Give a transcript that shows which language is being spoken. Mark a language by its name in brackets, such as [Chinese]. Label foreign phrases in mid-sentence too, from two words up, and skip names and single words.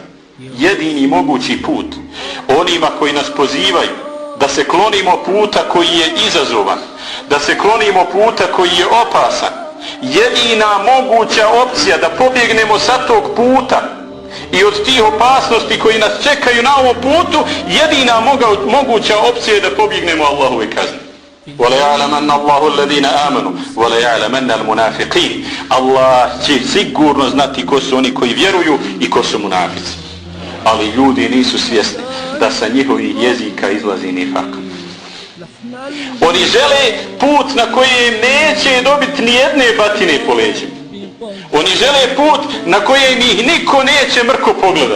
[Bosnian] Jedini mogući put onima koji nas pozivaju da se klonimo puta koji je izazovan, da se klonimo puta koji je opasan. Jedina moguća opcija da pobjegnemo sa tog puta i od tih opasnosti koji nas čekaju na ovom putu, jedina moguća opcija je da pobjegnemo Allahove kazne. [Arabic] وَلَيَعْلَمَنَّ اللَّهُ الَّذِينَ آمَنُوا وَلَيَعْلَمَنَّ الْمُنَافِقِينَ. [Bosnian] Allah će sigurno znati ko su oni koji vjeruju i ko su munafici. Ali ljudi nisu svjesni da sa njihovih jezika izlazi nifak. Oni žele put na kojem neće dobiti nijedne batine po leđima. Oni žele put na kojem ih niko neće mrko pogledat.